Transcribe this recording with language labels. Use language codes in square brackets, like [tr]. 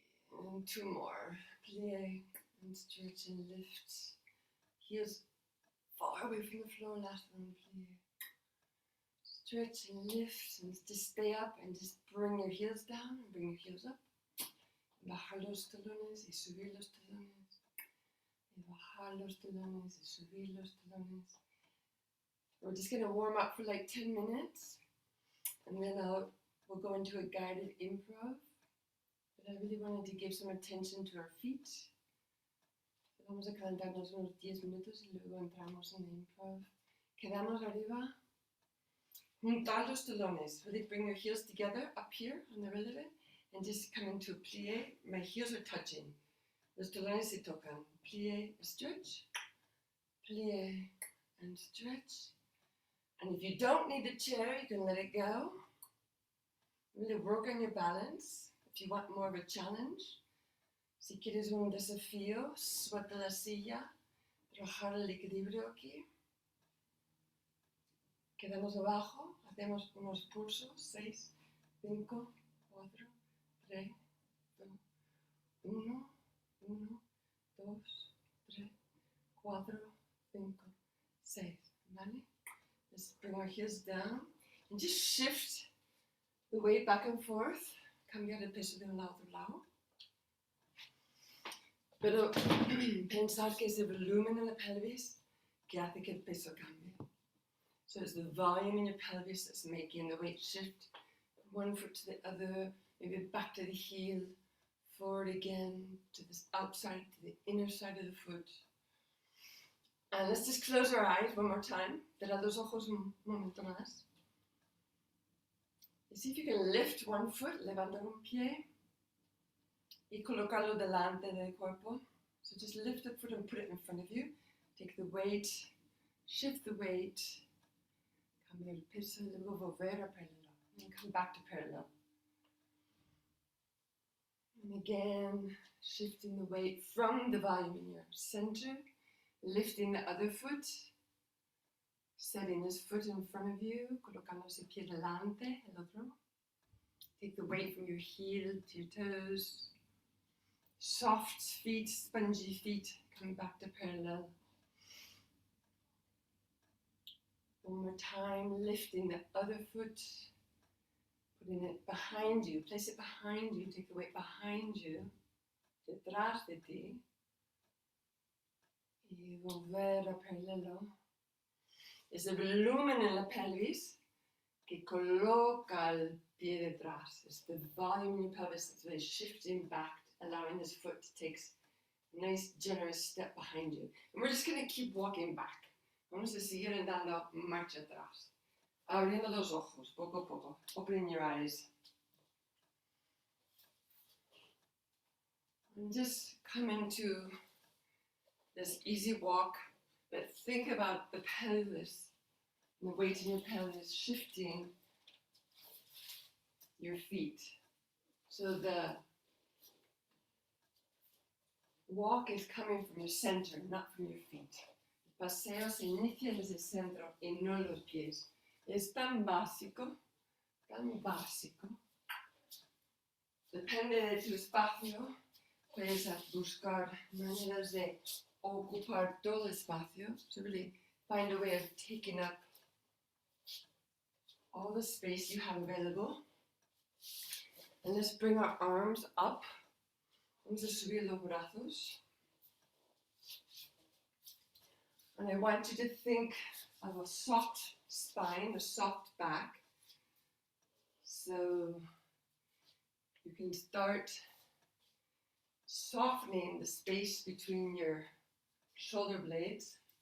[en] And 2 more, plie, and stretch and lift. Heels far away from the floor, last one, plie. Stretch and lift, and just stay up and just bring your heels down and bring your heels up. [es] Bajar los talones y subir los talones. Y bajar los talones y subir los talones. [en] We're just going to warm up for like 10 minutes. And then we'll go into a guided improv. But I really wanted to give some attention to our feet. [es] Vamos a calentarnos unos 10 minutos y luego entramos en improv. Quedamos arriba. Juntar los talones. [en] Really bring your heels together up here on the releve and just come into a plie. My heels are touching. [es] Los talones se tocan. [en] Plie, stretch. Plie and stretch. And if you don't need the chair, you can let it go. Really work on your balance. If you want more of a challenge. [es] Si quieres un desafío, suelta la silla. Trabajar el equilibrio aquí. Quedamos abajo, hacemos unos pulsos, 6, 5, 4, 3, 2, 1, 1, 2, 3, 4, 5, 6, ¿vale? [en] Let's bring our heels down and just shift the weight back and forth, [es] cambiar el peso de un lado a otro lado. Pero pensar que es el volumen en la pelvis que hace que el peso cambie. [en] So it's the volume in your pelvis that's making the weight shift from one foot to the other, maybe back to the heel, forward again, to the outside, to the inner side of the foot. And let's just close our eyes one more time. [es] Cerrad los ojos un momento más. Y [en] see if you can lift one foot, [es] levantar un pie, y colocarlo delante del cuerpo. [en] So just lift the foot and put it in front of you. Take the weight, shift the weight. [es] Cambiar el peso, luego volver a parallel. [en] And come back to parallel. And again, shifting the weight from the volume in your center, lifting the other foot, setting this foot in front of you, [es] colocando ese pie delante, el otro. [en] Take the weight from your heel to your toes. Soft feet, spongy feet, coming back to parallel. One more time, lifting the other foot, putting it behind you, place it behind you, take the weight behind you, [es] detrás de ti, y volver a paralelo. Es el volumen en la pelvis que coloca el pie detrás. [en] It's the volume in your pelvis that's really shifting back, allowing this foot to take a nice generous step behind you. And we're just going to keep walking back. [es] Vamos a seguir dando marcha atrás. Abriendo los ojos, poco a poco. [en] Opening your eyes. And just come into this easy walk, but think about the pelvis, and the weight in your pelvis shifting your feet. So the walk is coming from your center, not from your feet. [es] El paseo se inicia desde el centro y no los pies. Es tan básico, tan básico. Depende de tu espacio, puedes buscar maneras de ocupar todo el espacio. [en] So really find a way of taking up all the space you have available. And let's bring our arms up. [es] Vamos a subir los brazos. [en] And I want you to think of a soft spine, a soft back. So you can start softening the space between your shoulder blades.